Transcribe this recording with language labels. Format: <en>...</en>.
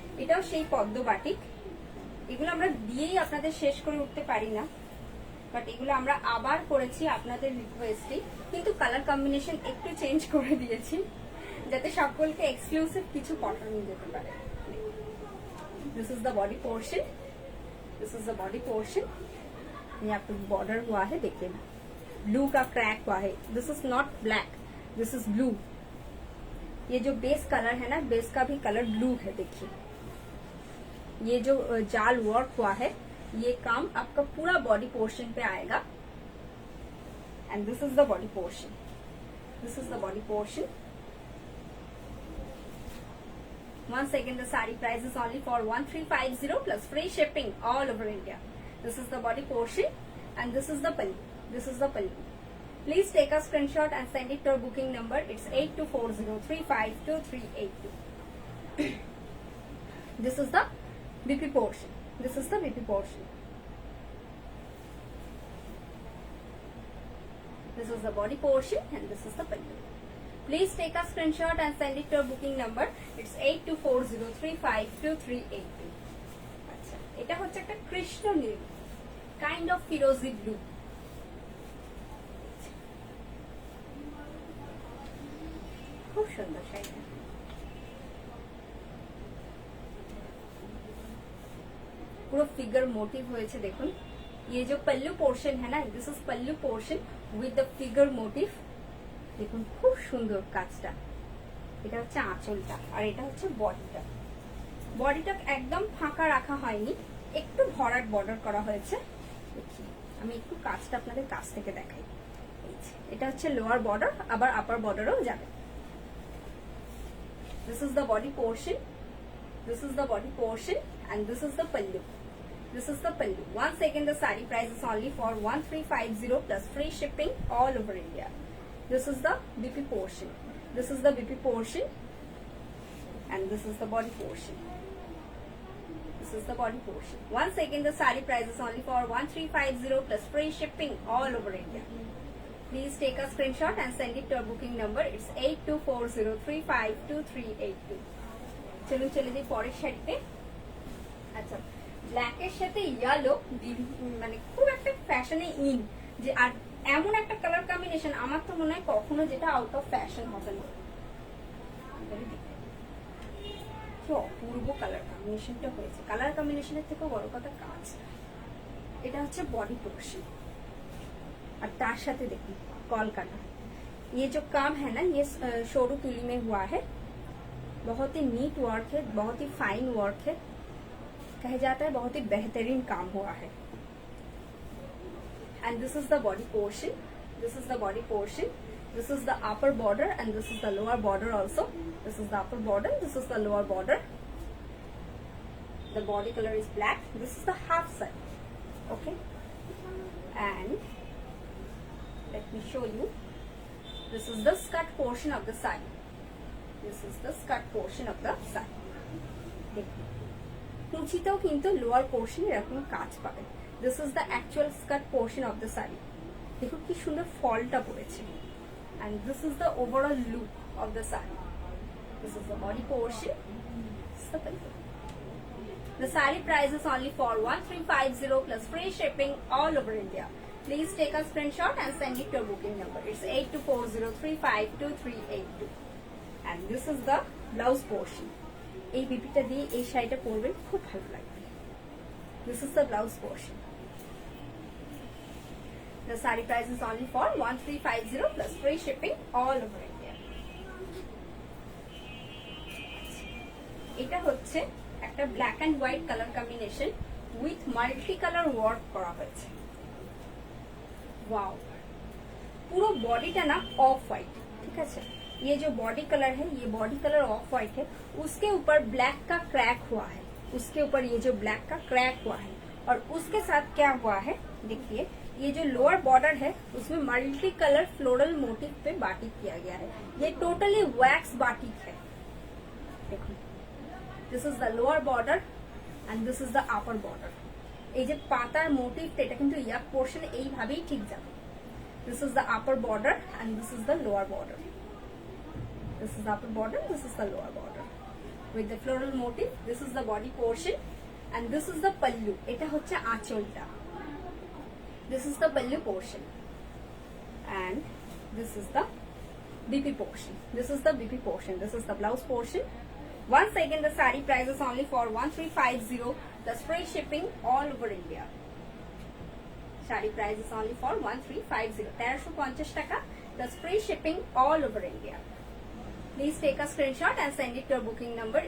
<bn>এটাও সেই পদ্ম বাটিক। এগুলো আমরা দিয়েই আপনাদের শেষ করে উঠতে পারি না, বাট এগুলো আমরা আবার করেছি আপনাদের রিকোয়েস্টে, কিন্তু কালার কম্বিনেশন একটু চেঞ্জ করে দিয়েছি যাতে সকলকে এক্সক্লুসিভ কিছু পাঠানো যেতে পারে।</bn> <en>This is the body portion, this is the body portion.</en> <hi>यहाँ पे बॉर्डर हुआ है, देखिए ना ब्लू का क्रैक हुआ है।</hi> <en>This is not black, this is blue.</en> <hi>ये जो बेस कलर है ना, बेस का भी कलर ब्लू है। देखिए ये जो जाल वर्क हुआ है, ये काम आपका पूरा बॉडी पोर्शन पे आएगा।</hi> <en>And this is the body portion, this is the body portion. once again the saree price is only for 1350 plus free shipping all over India। this is the body portion and this is the pallu, this is the pallu। please take a screenshot and send it to our booking number, it's 8240352382। this is the BP portion, this is the BP portion। this is the body portion and this is the pallu। please take a screenshot and send it to our booking number, it's 8240352382।</en> <bn>আচ্ছা, এটা হচ্ছে একটা কৃষ্ণ নীল kind of ফিরোজি blue. খুব সুন্দর শাড়িটা। পুরো figure motive হয়েছে দেখুন।</bn> <hi>ये जो पल्लू पोर्शन है ना,</hi> <en>This is pallu portion with the figure motif.</en> <bn>দেখুন খুব সুন্দর কাজটা। এটা হচ্ছে আঁচলটা আর এটা হচ্ছে বডিটা। বডিটা একদম ফাঁকা রাখা হয়নি, একটু ভরাট বর্ডার করা হয়েছে। দেখি আমি একটু কাজটা আপনাদের কাছ থেকে দেখাই। এটা হচ্ছে লোয়ার বর্ডার, আবার আপার বর্ডারও যাবে।</bn> <en>This is the body portion, this is the body portion, and this is the pallu, this is the pallu। once again the saree price is only for 1350 plus free shipping all over India। this is the BP portion, this is the BP portion, and this is the body portion, this is the body portion। once again the saree price is only for 1350 plus free shipping all over India। please take a screenshot and send it to our booking number, it's 8240352382।</en> <bn>চলুন চলে যাই পরের শাড়িতে। আচ্ছা, ব্ল্যাকের সাথে yellow মানে খুব একটা ফ্যাশনে ইন, যে আর এমন একটা কালার কম্বিনেশন আমার তো মনে হয় কখনো যেটা আউট অফ ফ্যাশন হবে না। কি অপূর্ব কালার কম্বিনেশনটা হয়েছে। কালার কম্বিনেশনের থেকেও বড় কথা কাজ। এটা হচ্ছে বডি পোর্শন</bn> <hi>और तार साथे देखिए कॉल करना। ये जो काम है ना, ये शोरू तुली में हुआ है। बहुत ही नीट वर्क है, बहुत ही फाइन वर्क है, कहा जाता है बहुत ही बेहतरीन काम हुआ है।</hi> <en>And this is the body portion, this is the body portion, this is the upper border and this is the lower border also. This is the upper border, this is the lower border. The body colour is black, this is the half side. Okay, and let me show you, this is the skirt portion of the saree, this is the skirt portion of the saree।</en> <bn>দেখুন কুচিতেও কিন্তু lower পোর্শনে এরকম কাজ পাবেন।</bn> <en>This is the actual skirt portion of the sari.</en> <bn>দেখুন কি সুন্দর ফলটা পড়েছে।</bn> <en>And this is the overall look of the saree. This is the body portion. This is the pallu. The saree price is only for 1350 plus free shipping all over India. Please take a screenshot and send it to your booking number. It's 8240352382. And this is the blouse portion.</en> <bn>এই বিপিটা দিয়ে এই শাড়িটা পরবেন, খুব ভালো লাগবে।</bn> <en>This is the blouse portion. The saree price is only for 1350 plus free shipping all over India.</en> <bn>এটা হচ্ছে একটা black and white colour combination with multi colour work করা হয়েছে।</bn> <hi>वाओ, पूरा बॉडीটা না ऑफ व्हाइट, ठीक है। ये जो बॉडी कलर है, ये बॉडी कलर ऑफ व्हाइट है, उसके ऊपर ब्लैक का क्रैक हुआ है, उसके ऊपर ये जो ब्लैक का क्रैक हुआ है, और उसके साथ क्या हुआ है देखिए, ये जो लोअर बॉर्डर है उसमें मल्टी कलर फ्लोरल मोटिव पे बाटिक किया गया है। ये टोटली वैक्स बाटिक है। देखो,</hi> <en>This is the lower border and this is the upper border.</en> <bn>এই যে পাতার মোটিভটা এটা কিন্তু ইয়াক পোর্শনে এইভাবেই ঠিক যাবে।</bn> <en>This is the upper border and this is the lower border. This is the upper border, this is the lower border with the floral motif. This is the body portion and this is the pallu.</en> <bn>এটা হচ্ছে আঁচলটা।</bn> <en>This is the pallu portion and this is the BP portion. This is the BP portion. This is the blouse portion. Once again, the saree price is only for 1350 plus free shipping all over India. Saree price is only for 1350, 1350 taka plus free shipping all over India. Please take a screenshot and send it to your booking number.</en>